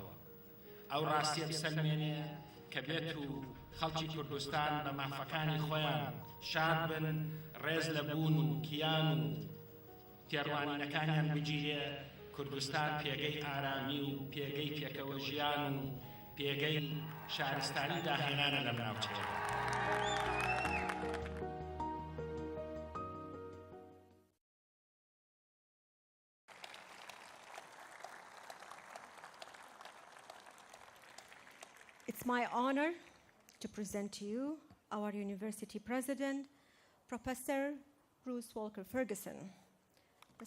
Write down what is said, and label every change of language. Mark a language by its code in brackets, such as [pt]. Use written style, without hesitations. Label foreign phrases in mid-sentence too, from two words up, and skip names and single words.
[ckb] ئەو ڕاستیە بسەلمێنێ کە بێت و خەڵکی کوردستان بە مافەکانی خۆیان شاد بن، ڕێز لە بوون و کیان و تێڕوانینەکانیان بگیرێ. کوردستان پێگەی ئارامی و پێگەی پێکەوە ژیان و پێگەی شارستانی داهێنانە لەم ناوچەیە. [en] It's my honor to present to you our university president, Professor Bruce Walker Ferguson.